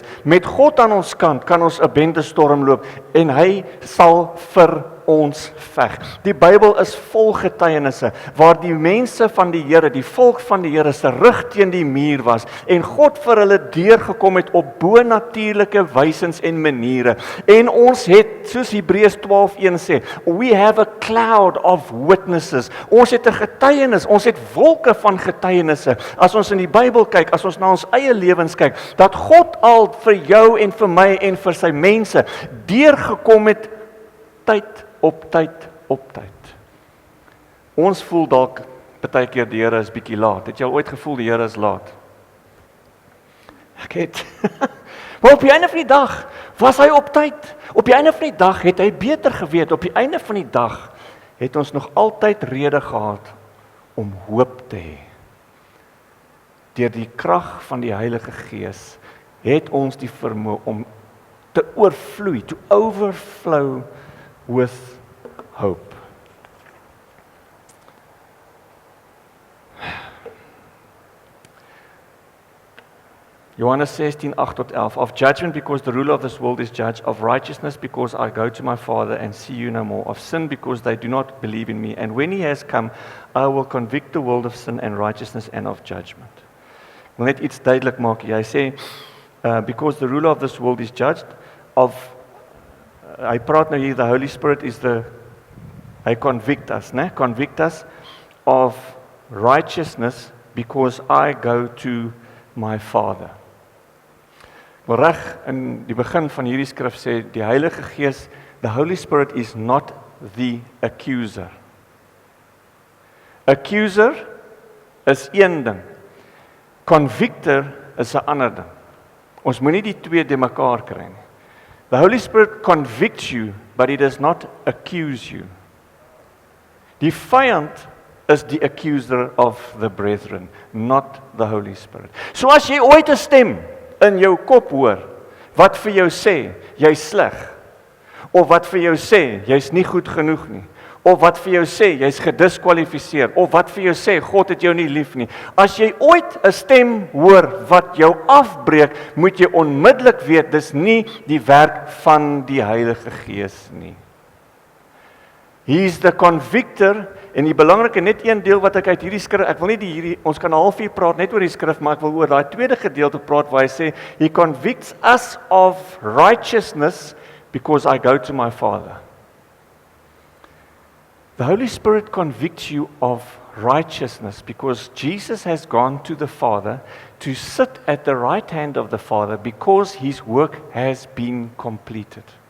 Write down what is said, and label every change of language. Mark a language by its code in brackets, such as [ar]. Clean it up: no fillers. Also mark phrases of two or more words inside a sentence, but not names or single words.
[af] Met God aan ons kant kan ons 'n bende storm loop en Hy sal vir ons veg. Die Bybel is vol getuienisse waar die mense van die Here, die volk van die Here se rug teen die muur was en God vir hulle deurgekom het op bonatuurlike wysens en maniere. En ons het, soos Hebreërs 12:1 sê, [en] we have a cloud of witnesses. [af] Ons het 'n getuienis, ons het wolke van getuienisse. As ons in die Bybel kyk, as ons na ons eie lewens kyk, dat God al vir jou en vir my en vir sy mense deurgekom het tyd op tyd. Ons voel dalk baie keer die Here is bietjie laat. Het jy al ooit gevoel die Here is laat? Ek het. Maar op die einde van die dag was hy op tyd. Op die einde van die dag het hy beter geweet. Op die einde van die dag het ons nog altyd rede gehad om hoop te hê. Deur die krag van die Heilige Gees het ons die vermoë om te oorvloei, [en] to overflow with hope. Johannes 16:8-11, of judgment because the ruler of this world is judged, of righteousness because I go to my Father and see you no more, of sin because they do not believe in me, and when He has come, I will convict the world of sin and righteousness and of judgment. [af] Ek wil net iets duidelik maak. Hy sê, [en] because the ruler of this world is judged, [af] hy praat nou hier, [en] the Holy Spirit is hy convict us, né? Convict us of righteousness because I go to my Father. [af] Maar reg in die begin van hierdie skrif sê die Heilige Gees, [en] the Holy Spirit is not the accuser. [af] Accuser is een ding. Convictor is 'n ander ding. Ons moenie die twee de mekaar kry nie. [en] The Holy Spirit convicts you, but He does not accuse you. [af] Die vyand is die [en] accuser of the brethren, not the Holy Spirit. [af] So as jy ooit 'n stem in jou kop hoor, wat vir jou sê, jy's sleg, of wat vir jou sê, jy's nie goed genoeg nie, of wat vir jou sê, jy's gediskwalifiseer, of wat vir jou sê, God het jou nie lief nie. As jy ooit 'n stem hoor wat jou afbreek, moet jy onmiddellik weet, dis nie die werk van die Heilige Gees nie. [en] He is the convictor, [af] en die belangrike, net een deel wat ek uit hierdie skrif, ek wil nie ons kan 'n halfuur praat net oor die skrif, maar ek wil oor daai tweede gedeelte praat waar hy sê, [en] He convicts us of righteousness because I go to my Father. The Holy Spirit convicts you of righteousness because Jesus has gone to the Father to sit at the right hand of the Father because His work has been completed.